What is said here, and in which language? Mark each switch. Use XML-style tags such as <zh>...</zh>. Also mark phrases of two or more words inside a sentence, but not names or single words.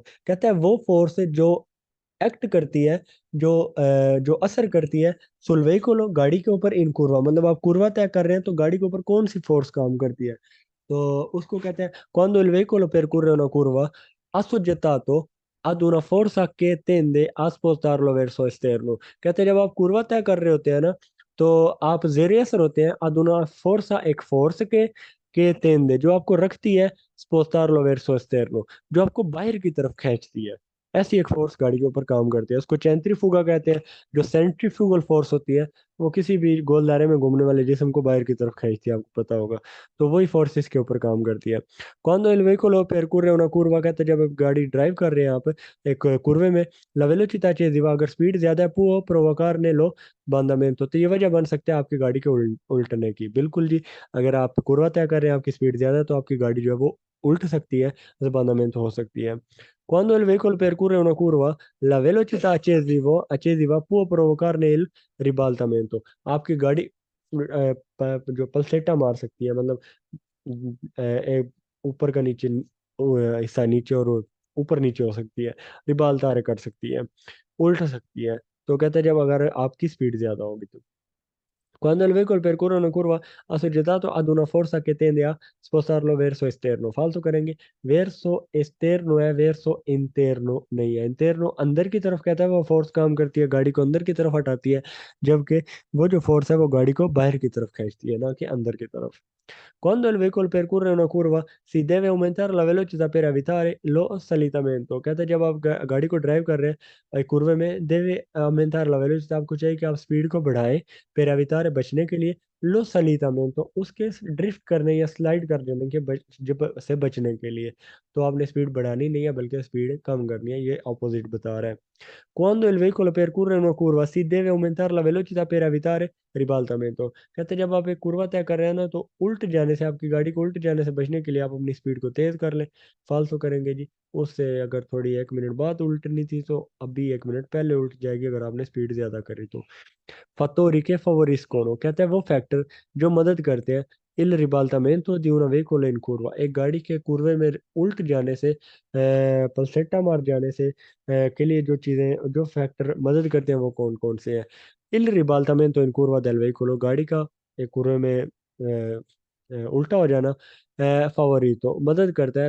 <hi>कहता है वो फोर्स जो एक्ट करती है, जो असर करती है</hi> <it>sul veicolo</it> <hi>गाड़ी के ऊपर</hi> <it>in curva,</it> <hi>मतलब आप कुर्वा तय कर रहे हैं तो गाड़ी के ऊपर कौन सी फोर्स काम करती है, तो उसको कहते हैं</hi> <it>quando il veicolo percorre una curva assoggettato ad una forza che tende a spostarlo verso esterno।</it> <hi>कहते हैं जब आप कुर्वा तय कर रहे होते हैं ना, तो आप जेर असर होते हैं</hi> <it>ad una forza,</it> <hi>एक फोर्स के तेंदे जो आपको रखती है</hi> <it>spostarlo verso esterno,</it> <hi>जो आपको बाहर की तरफ खींचती है। ऐसी एक फोर्स गाड़ी के ऊपर काम करती है, उसको सेंट्रीफ्यूगा कहते हैं। जो सेंट्रीफ्यूगल फोर्स होती है, वो किसी भी गोल दायरे में घूमने वाले जिस्म को बाहर की तरफ खींचती है, आपको पता होगा। तो वही फोर्स इसके ऊपर काम करती है।</hi> <it>Quando il veicolo percorre una curva,</it> <hi>कहते हैं जब आप गाड़ी ड्राइव कर रहे हैं आप एक कुर्वे में,</hi> <it>la velocità eccessiva,</it> <hi>अगर स्पीड ज्यादा है,</hi> <it>può provocare lo sbandamento।</it> <hi>तो ये वजह बन सकता है आपकी गाड़ी के उल्टने की। बिल्कुल जी, अगर आप कुर्वा तय कर रहे हैं, आपकी स्पीड ज्यादा है, तो आपकी गाड़ी जो है वो उल्ट सकती है, sbandamento हो सकती है।</hi> <it>Quando il veicolo percorre una curva, la velocità eccessiva può provocarne il ribaltamento।</it> <hi>आपकी गाड़ी जो पलसेटा मार सकती है, मतलब ऊपर का नीचे हिस्सा नीचे और ऊपर नीचे हो सकती है, रिबाल तारे कर सकती है, उल्ट सकती है। तो कहते हैं जब अगर आपकी स्पीड ज्यादा होगी तो।</hi> <it>Quando il veicolo percorre una curva assoggettato ad una forza che tende a spostarlo verso esterno।</it> <hi>फालतू करेंगे,</hi> <it>verso esterno है, verso interno</it> <hi>नहीं है। interno अंदर की तरफ कहता है, वो फोर्स काम करती है गाड़ी को अंदर की तरफ हटाती है, जबकि वो जो फोर्स है वो गाड़ी को बाहर की तरफ खींचती है, ना कि अंदर की तरफ।</hi> <it>Quando il veicolo percorre una curva si deve aumentare la velocità per evitare lo slittamento।</it> <hi>कहते हैं जब आप गाड़ी को ड्राइव कर रहे हैं कुर्वे में,</hi> <it>deve aumentare la velocità,</it> <hi>आपको चाहिए कि आप स्पीड को बढ़ाएं</hi> <it>per evitare,</it> <hi>बचने के लिए,</hi> <it>lo slittamento,</it> <hi>उसके ड्रिफ्ट करने या स्लाइड कर देने के से बचने के लिए। तो आपने स्पीड बढ़ानी नहीं है, बल्कि स्पीड कम करनी है, ये ऑपोजिट बता रहा है।</hi> <it>Quando il veicolo percorre una curva si deve aumentare la velocità per evitare ribaltamento।</it> <hi>कहते हैं जब आप एक कुर्वा तय कर रहे हैं ना, तो उल्ट जाने से, आपकी गाड़ी को उल्ट जाने से बचने के लिए आप अपनी स्पीड को तेज कर लें। फालतू करेंगे जी, उससे अगर थोड़ी 1 मिनट बाद उल्टनी थी तो अभी 1 मिनट पहले उल्ट जाएगी, अगर आपने स्पीड ज्यादा करी तो।</hi> <it>fattori che favoriscono,</it> <hi>कहते हैं वो फैक्टर जो मदद करते हैं</hi> <it>il ribaltamento di una veicolo in curva,</it> <hi>एक गाड़ी के कुर्वे में उल्ट जाने से, पलसेटा मार जाने से के लिए जो चीज़ें, जो फैक्टर मदद करते हैं वो कौन कौन से हैं।</hi> <it>il ribaltamento in curva del veicolo,</it> <hi>गाड़ी का एक कुर्वे में उल्टा हो जाना, favorito मदद करता है।</hi>